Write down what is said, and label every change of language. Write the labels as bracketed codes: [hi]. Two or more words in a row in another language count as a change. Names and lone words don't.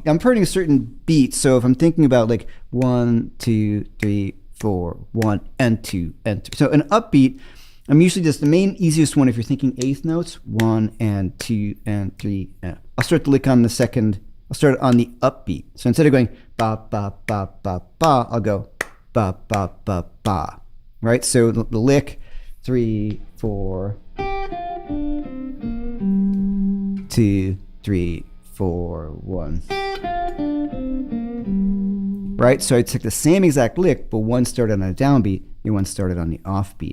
[en] I'm putting a certain beat, so if I'm thinking about like 1, 2, 3, 4, 1 and 2 and 3. So an upbeat, I'm usually just the main easiest one if you're thinking eighth notes, 1 and 2 and 3. I'll start the lick on the second. I'll start on the upbeat. So instead of going ba ba ba ba ba, I'll go ba ba ba ba. Right? So the lick, 3, 4, 2, 3, 4, 1. Right? So I took the same exact lick, but one started on a downbeat and one started on the offbeat.